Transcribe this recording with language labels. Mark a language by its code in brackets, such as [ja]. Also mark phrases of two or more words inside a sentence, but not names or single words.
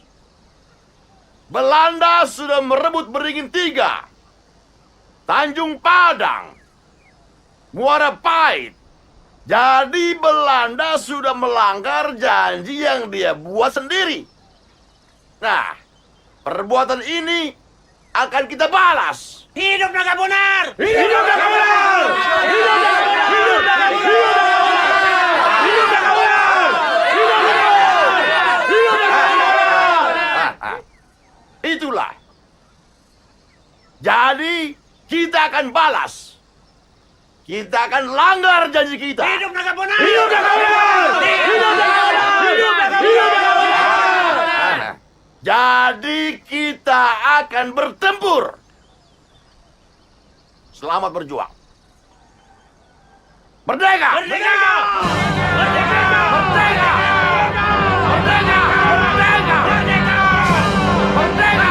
[id] Belanda sudah merebut Beringin 3, Tanjung Padang, Muara Pahit. Jadi Belanda sudah melanggar janji yang dia buat sendiri. Nah, perbuatan ini akan kita balas. Hidup Naga Bonar! Hidup Naga Bonar! Hidup Naga Bonar! Hidup Naga Bonar! Hidup Naga Bonar! Hidup Naga Bonar! Hidup Naga Bonar! Itulah. Jadi kita akan balas. kita akan langgar janji kita. Hidup Naga Bonar! Hidup Naga Bonar! Hidup Naga Bonar! Hidup Naga Bonar! Jadi kita akan bertempur. Selamat berjuang. Merdeka! Merdeka! Merdeka! Merdeka! Merdeka! Merdeka! Merdeka!